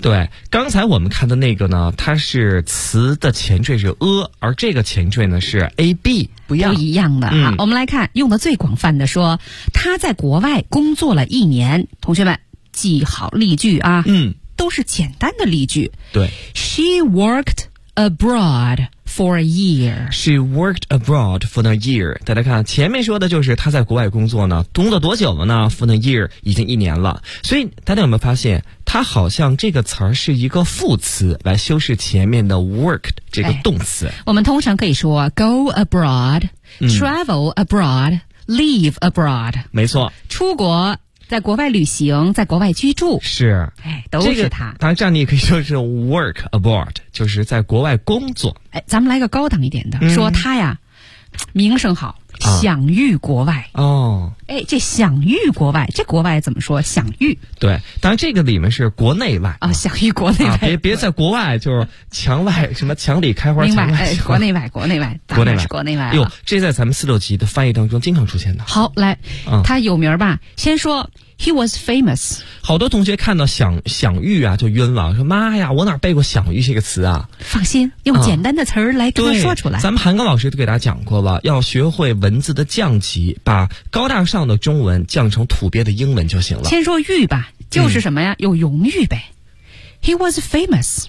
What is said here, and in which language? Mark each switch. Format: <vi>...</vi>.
<zh>对，刚才我们看的那个呢，它是词的前缀是而这个前缀呢是 A B。不一样的啊、我们来看用的最广泛的，说他在国外工作了一年，同学们记好例句啊，都是简单的例句。对，</zh> <en>She worked abroad for a year. She worked abroad for a year.</en> <zh>大家看前面说的就是他在国外工作呢，工作多久了呢？</zh> <en>For a year</en> <zh>已经一年了。所以大家有没有发现他好像这个词儿是一个副词来修饰前面的 worked 这个动词、我们通常可以说</zh> <en>go abroad, travel abroad, leave abroad.</en> <zh>没错，出国，在国外旅行，在国外居住，是，哎，都是他、当然这样你也可以说是</zh> <en>work abroad,</en> <zh>就是在国外工作。哎，咱们来个高档一点的、说他呀名声好，享誉国外。哦，哎，这享誉国外，这国外怎么说？享誉。对，当然这个里面是国内外啊，享誉国内外、别在国外就是墙外什么墙里开花，墙外、国内外，国内外，国内外是国内外。哟，这在咱们四六级的翻译当中经常出现的。好，来，他有名吧？</zh> <en>先说 he was famous。</en> <zh>好多同学看到享誉啊，就晕了，说妈呀，我哪背过享誉这个词啊？放心，用简单的词儿来跟他说出来。咱们韩庚老师都给大家讲过了，要学会文字的降级，把高大上的中文降成土鳖的英文就行了。先说誉吧，就是什么呀？有荣誉呗。</zh> <en>He was famous.</en>